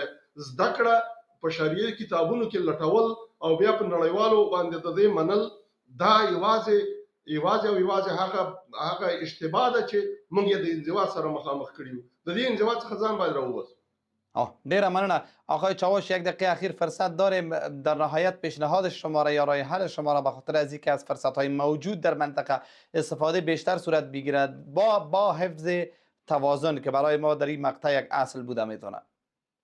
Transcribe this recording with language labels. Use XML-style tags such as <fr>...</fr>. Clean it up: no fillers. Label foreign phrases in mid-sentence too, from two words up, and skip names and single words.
<ps>زده کړه په شریعت کتابونو کې لټول او بیا په نړیوالو باندې د دې منل دا یوازې هغه اشتباه ده چې موږ یې د انزوا سره مخامخ کړي یو. د دې انزوا څخه ځان باید راوباسو. ډیره مننه آقای چاوش.</ps> <fa>یک دقیقه اخیر فرصت داریم. در نهایت پیشنهاد شما را یا راه حل شما را به خاطر از اینکه از فرصت‌های موجود در منطقه استفاده بیشتر صورت بگیرد با حفظ توازن که برای ما در این مقطع یک اصل بوده میتونه.</fa>